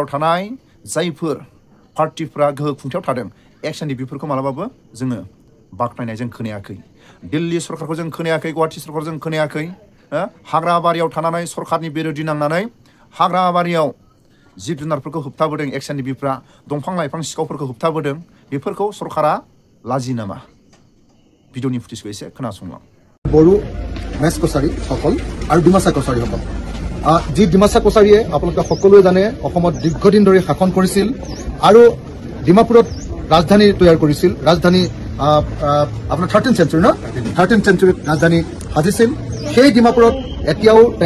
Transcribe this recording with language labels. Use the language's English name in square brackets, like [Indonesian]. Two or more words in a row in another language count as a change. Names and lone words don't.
[Bodo] थानाय जायफोर पार्टिफोरा गोहो खुंथायाव थादों एक्सननि बेफोरखौ मालाबाबो जोङो बाखनायनाय जों खोनायाखै दिल्ली सरकारखौ जों खोनायाखै गुवाहाटी सरकारखौ जों खोनायाखै हाग्रा बारियाव थानानै सरकारनि बिरोधि नांनानै हाग्रा बारियाव जिब जुनारफोरखौ होबथाबोदों एक्सननि बेफोरा दंफां लाइफां सिखावफोरखौ होबथाबोदों बेफोरखौ सरकारा लाजि नामा भिडिअनि फुटेजखौ एसे खोनासंलां [Assamese] বড়ো মেছ কছাৰী সকল আৰু ডিমাচা কছাৰী সকল যি ডিমাচা কছাৰীয়ে আপোনালোকে সকলোৱে জানে অসমত দীৰ্ঘদিন ধৰি শাসন কৰিছিল আৰু ডিমাপুৰত ৰাজধানী তৈয়াৰ কৰিছিল ৰাজধানী আপোনাৰ [English] 13th century [Assamese] ন [English] 13th century [Assamese] ৰাজধানী সাজিছিল সেই ডিমাপুৰত এতিয়াও